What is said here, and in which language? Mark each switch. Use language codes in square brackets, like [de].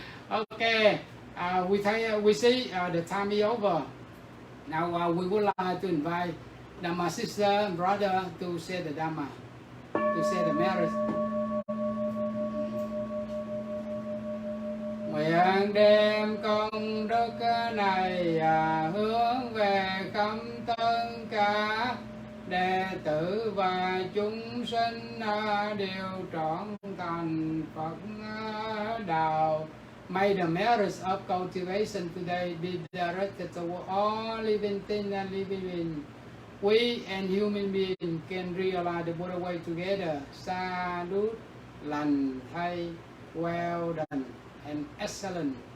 [en] Okay, we see the time is over. Now we would like to invite Dhamma sister and brother to say the Dhamma, to say the merit. [vi] Nguyện đem công đức này hướng về khắp tất cả đệ tử và chúng sinh đều trọn thành Phật đạo. [en] May the merits of cultivation today be directed toward all living things and living beings. We and human beings can realize the Buddha way together. Sadhu, [vi] lành thay, [en] well done, and excellent.